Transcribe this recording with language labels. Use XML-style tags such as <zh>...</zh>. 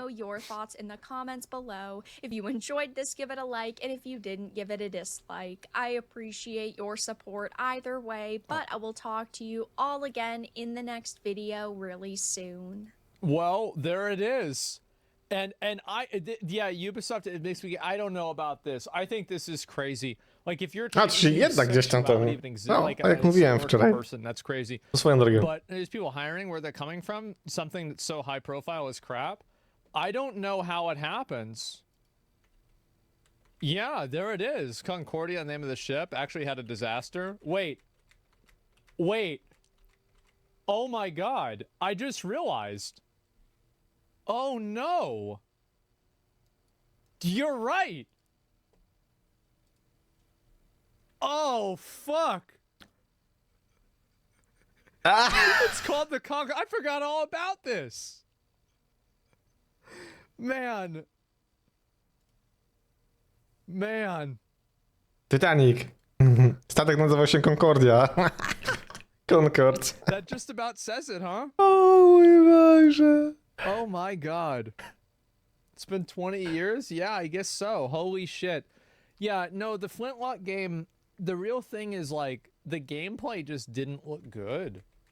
<en>know your thoughts in the comments below. If you enjoyed this, give it a like, and if you didn't, give it a dislike. I appreciate your support either way, but I will talk to you all again in the next video really soon. Well, there it is. And yeah, Ubisoft, it makes me, I don't know about this. I think this is crazy. Like, if you're</en> <pl>A, czyli jednak gdzieś tam temu. No, a jak mówiłem wczoraj.</pl> <en>person, that's crazy.</en> <pl>Swoją drogą.</pl> <en>But there's people hiring, where they're coming from, something that's so high profile is crap. I don't know how it happens. Yeah, there it is. Concordia, the name of the ship, actually had a disaster. Wait. Oh my god. I just realized. Oh no. You're right. Oh fuck. It's called the Conquer. I forgot all about this. Man. Titanic.</en> <pl>Statek nazywał się Concordia.</pl> <en>Concord. That just about says it, huh?</en> <pl>O mój Boże.</pl> <en>Oh my god. It's been 20 years? Yeah, I guess so. Holy shit. Yeah, no, the Flintlock game, the real thing is, like, the gameplay just didn't look good.</en>